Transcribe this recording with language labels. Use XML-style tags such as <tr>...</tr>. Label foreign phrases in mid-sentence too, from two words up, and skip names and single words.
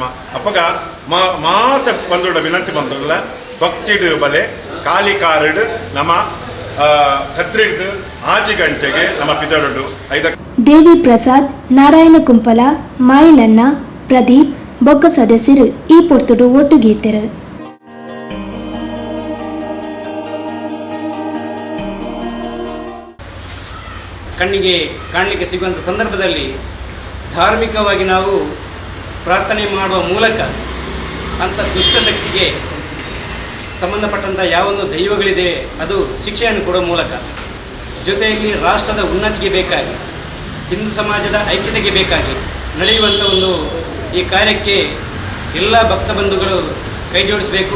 <tcy>ಅಪ್ಪಗ ಮಾತ ಬಂದೋಡ ವಿನಂತಿ ಬಂದೋಲ್ಲ ಭಕ್ತಿಡು ಬಲೆ ಖಾಲಿ ಕಾರಿಡು ನಮ್ಮ ಕದ್ರಿಡ್ದು 5 ಗಂಟೆಗೆ ನಮ್ಮ ಪಿದಡು ದೇವಿ ಪ್ರಸಾದ್, ನಾರಾಯಣ ಕುಂಪಲ, ಮಾಯಿಲನ್ನ, ಪ್ರದೀಪ್ ಬೊಕ್ಕ ಸದಸ್ಯರು ಈ ಪೊರ್ತುಡು ಒಟ್ಟುಗೀತೆರು.</tcy> <kn>ಕಣ್ಣಿಗೆ ಕಾಣಲಿಕ್ಕೆ ಸಿಗುವಂಥ ಸಂದರ್ಭದಲ್ಲಿ ಧಾರ್ಮಿಕವಾಗಿ ನಾವು ಪ್ರಾರ್ಥನೆ ಮಾಡುವ ಮೂಲಕ ಅಂಥ ದುಷ್ಟಶಕ್ತಿಗೆ ಸಂಬಂಧಪಟ್ಟಂಥ ಯಾವೊಂದು ದೈವಗಳಿದೆ ಅದು ಶಿಕ್ಷೆಯನ್ನು ಕೊಡುವ ಮೂಲಕ, ಜೊತೆಯಲ್ಲಿ ರಾಷ್ಟ್ರದ ಉನ್ನತಿಗೆ ಬೇಕಾಗಿ, ಹಿಂದೂ ಸಮಾಜದ ಐಕ್ಯತೆಗೆ ಬೇಕಾಗಿ ನಡೆಯುವಂಥ ಒಂದು ಈ ಕಾರ್ಯಕ್ಕೆ ಎಲ್ಲ ಭಕ್ತ ಬಂಧುಗಳು ಕೈ ಜೋಡಿಸಬೇಕು.</kn>